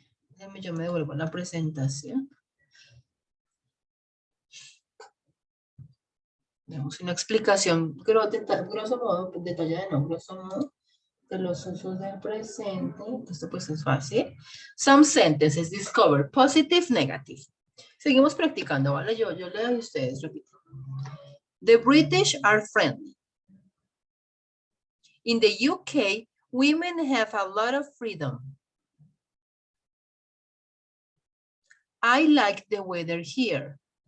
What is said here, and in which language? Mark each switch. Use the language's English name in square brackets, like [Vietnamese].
[Spanish] Déjame, yo me devuelvo a la presentación. Damos una explicación, grosso modo, detallada, no, grosso modo, de los usos del presente. Esto pues es fácil. [English] Some sentences discover positive, negative. [Spanish] Seguimos practicando, ¿vale? Yo leo y ustedes repiten. [English] The British are friendly. In the UK, women have a lot of freedom. I like the weather here.